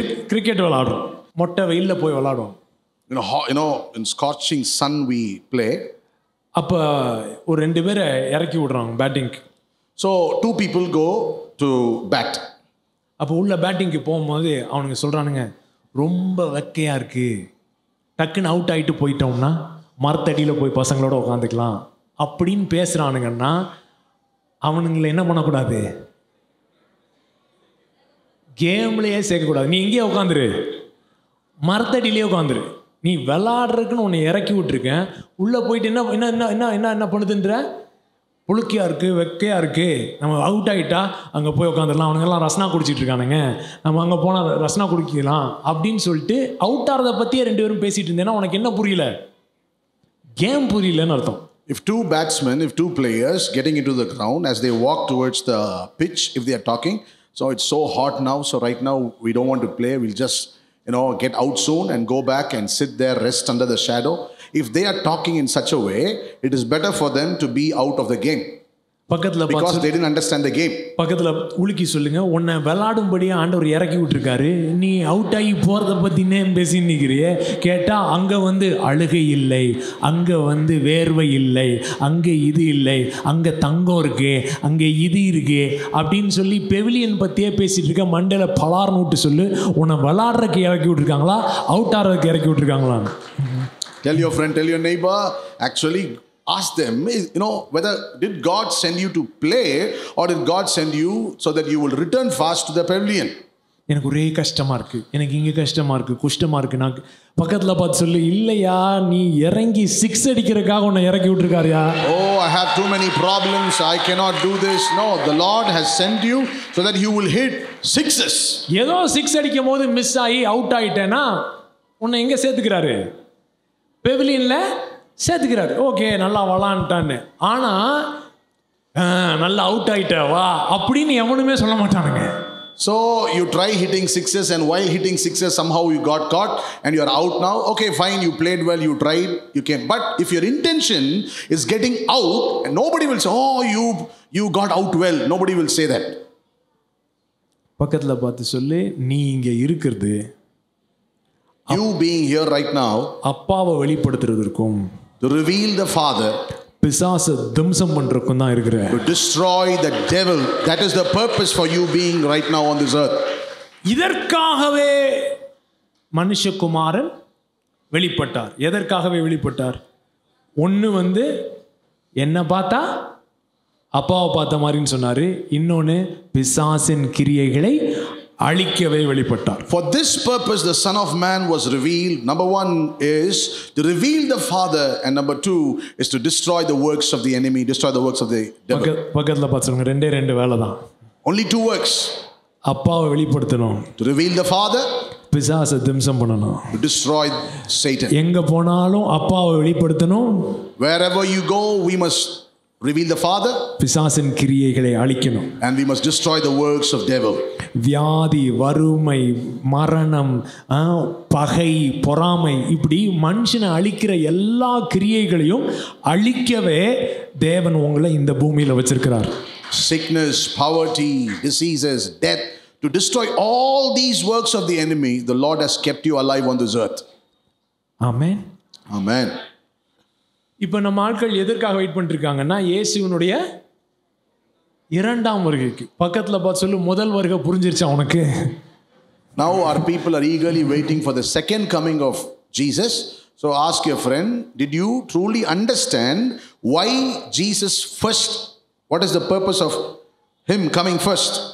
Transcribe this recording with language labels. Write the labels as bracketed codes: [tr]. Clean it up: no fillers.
[ta] Cricket விளையாடுறோம், மொட்டை வெயில்ல போய் விளையாடுவோம். [en] You know, in scorching sun we play. [ta] அப்ப ஒரு 2 பேரை இறக்கி விடுறாங்க பேட்டிங்க்கு. [en] So 2 people go to bat. [ta] அப்போ உள்ள பேட்டிங்க்கு போகும்போது அவனுங்க சொல்றானுங்க, ரொம்ப வெக்கையா இருக்கு, டக்குன்னு அவுட் ஆகிட்டு போயிட்டோம்னா மரத்தடியில் போய் பசங்களோட உட்காந்துக்கலாம் அப்படின்னு பேசுகிறானுங்கன்னா அவனுங்களை என்ன பண்ணக்கூடாது, கேம்லேயே சேர்க்கக்கூடாது. நீ இங்கேயே உட்காந்துரு, மரத்தடியிலே உட்காந்துரு. நீ விளாடுறதுக்குன்னு உன்னை இறக்கி விட்டுருக்கேன், உள்ளே போயிட்டு என்ன என்ன என்ன என்ன என்ன என்ன பண்ணுதுன்ற, புழுக்கியாக இருக்குது, வெக்கையாக இருக்குது, நம்ம அவுட் ஆகிட்டா அங்கே போய் உட்காந்துடலாம், அவனுங்கெல்லாம் ரஸ்னா குடிச்சிட்டு இருக்கானுங்க, நம்ம அங்கே போனால் ரஸ்னா குடிக்கலாம் அப்படின்னு சொல்லிட்டு அவுட் ஆகிறத பற்றியே 2 பேரும் பேசிகிட்டு இருந்தேன்னா உனக்கு என்ன புரியல? கேம் புரியலன்னு அர்த்தம். [en] If 2 batsmen, if 2 players getting into the ground as they walk towards the pitch, if they are talking, so it's so hot now, so right now we don't want to play, we'll just, get out soon and go back and sit there, rest under the shadow. If they are talking in such a way, it is better for them to be out of the game. Because they didn't understand the game. [ta] பக்கத்தில் உலுக்கி சொல்லுங்க, உன்னை விளையாடும்படியாக ஆண்டவர் இறக்கி விட்டுருக்காரு, நீ out ஆகி போகிறத பற்றினே பேசி நிற்கிறியே. கேட்டால் அங்கே அழுகை இல்லை, அங்கே வேர்வை இல்லை, அங்கே இது இல்லை, அங்கே தங்கம் இருக்கு, அங்கே இது இருக்கு அப்படின்னு சொல்லி பெவிலியன் பற்றியே பேசிகிட்டு இருக்க. மண்டையில் பலார்னு விட்டு சொல்லு, உன்னை விளையாடுறதுக்கு இறக்கி விட்டுருக்காங்களா, அவுட் ஆடுறதுக்கு இறக்கி விட்டுருக்காங்களா? [en] Tell your friend, tell your neighbor, actually ask them, whether did God send you to play or did God send you so that you will return fast to the pavilion? [ta] எனக்கு ஒரே கஷ்டமாக இருக்குது, எனக்கு இங்கே கஷ்டமாக இருக்குது, குஷ்டமாக இருக்குது. நான் பக்கத்தில் பார்த்து சொல்லு, இல்லையா நீ இறங்கி 6 அடிக்கிறதுக்காக உன்னை இறக்கி விட்டுருக்காருயா. [en] Oh, I have too many problems, I cannot do this. No, the Lord has sent you so that you will hit 6s. [ta] ஏதோ 6 அடிக்கும் போது மிஸ் ஆகி அவுட் ஆகிட்டேன்னா உன்னை எங்கே சேர்த்துக்கிறாரு? பெவிலியனில் சேர்த்துக்கிறாரு. ஓகே, நல்லா விளான்ட்டான்னு. ஆனால் நல்லா அவுட் ஆகிட்ட வா அப்படின்னு எவனுமே சொல்ல மாட்டானுங்க. [en] So you try hitting 6s and while hitting 6s somehow you got caught and you are out now. Okay, fine, you played well, you tried, you came. But if your intention is getting out, and nobody will say, oh, you got out well. Nobody will say that. [ta] பக்கத்தில் பார்த்து சொல்லு, நீ இங்கே இருக்கிறது, [en] you being here right now, [ta] அப்பாவை வெளிப்படுத்துறதுக்கும், [en] to reveal the Father, [ta] பிசாசை தம்சம் பண்றதுக்கும் தான் இருக்கிற, [en] to destroy the devil. That is the purpose for you being right now on this earth. [ta] இதற்காகவே மனுஷகுமாரன் வெளிப்பட்டார். எதற்காகவே வெளிப்பட்டார்? ஒன்று என்ன பார்த்தா அப்பாவை பார்த்த மாதிரின்னு சொன்னாரு, இன்னொன்று பிசாசின் கிரியைகளை அழிக்கவே வெளிப்பட்டார். [en] For this purpose the Son of Man was revealed. Number 1 is to reveal the Father, and number 2 is to destroy the works of the enemy, destroy the works of the devil. [ta] பக்கத்தில் பார்த்துருங்க, 2 வேலை தான். [en] Only 2 works. [ta] அப்பாவை வெளிப்படுத்தணும், [en] to reveal the Father, [ta] பிசாசை தம்சம் பண்ணணும், [en] to destroy Satan. [ta] எங்க போனாலும் அப்பாவை வெளிப்படுத்தணும். [en] Wherever you go, we must reveal the Father, [ta] பிசாசின் கிரியைகளை அழிக்கணும், [en] and we must destroy the works of devil. [ta] வியாதி, வறுமை, மரணம், பகை, பொறாமை, இப்படி மனுஷனை அழிக்கிற எல்லா கிரியைகளையும் அழிக்கவே தேவன் உங்களை இந்த பூமியில் வச்சிருக்கிறார். [en] Sickness, poverty, diseases, death, to destroy all these works of the enemy, the Lord has kept you alive on this earth. [ta] Amen. [en] Amen. [ta] இப்போ நம்ம ஆட்கள் எதற்காக வெயிட் பண்ணிட்டு இருக்காங்கன்னா இயேசுவினுடைய 2ஆம் வருகைக்கு. பக்கத்தில் பார்த்து சொல்லு, முதல் வருகை புரிஞ்சிருச்சா உனக்கு? [en] Now our people are eagerly waiting for the second coming of Jesus. So ask your friend, did you truly understand why Jesus first, what is the purpose of him coming first?